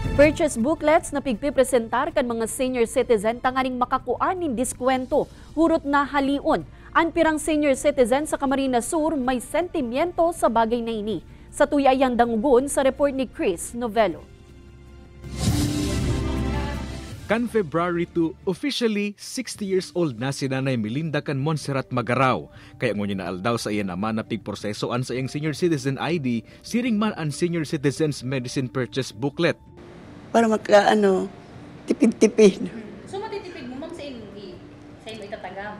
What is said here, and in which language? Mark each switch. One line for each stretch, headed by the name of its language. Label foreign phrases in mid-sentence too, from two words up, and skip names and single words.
English: Purchase booklets
Bikol: na pigpipresentar kan mga senior citizen tanganing makakuan nin diskwento hurot na halion. Ang pirang senior citizen sa Camarines Sur may sentimiento sa bagay na ini. Sa tuyayang dangugon sa report ni Chris Novello. Kan February 2,
English: officially 60 years old
Bikol: na si Nanay Melinda kan Montserrat Magaraw. Kaya ngunit naaldaw sa iya naman na pigprosesoan sa iyang senior citizen ID, siring man ang
English: senior citizens medicine purchase booklet.
Bikol: Para tipid-tipid. So matitipid mo ma'am sa imo itatagama?